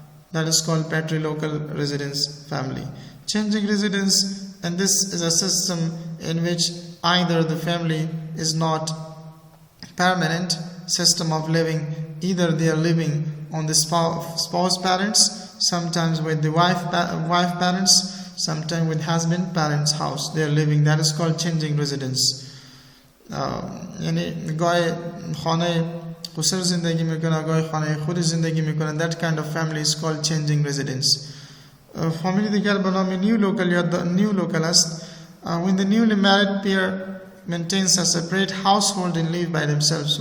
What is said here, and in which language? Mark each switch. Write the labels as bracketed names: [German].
[English] That is called patrilocal residence family. Changing residence, and this is a system in which either the family is not permanent system of living, either they are living on the spouse parents, sometimes with the wife parents, sometimes with husband parents house they are living. That is called changing residence. [Persian] یعنی گاهی خانه خسر زندگی میکنه، گاهی خانه خود زندگی میکنه. [English] That kind of family is called changing residence. [Persian] فامیلی دیگر به نام new local یا new local است. [English] When the newly married pair maintains a separate household and live by themselves.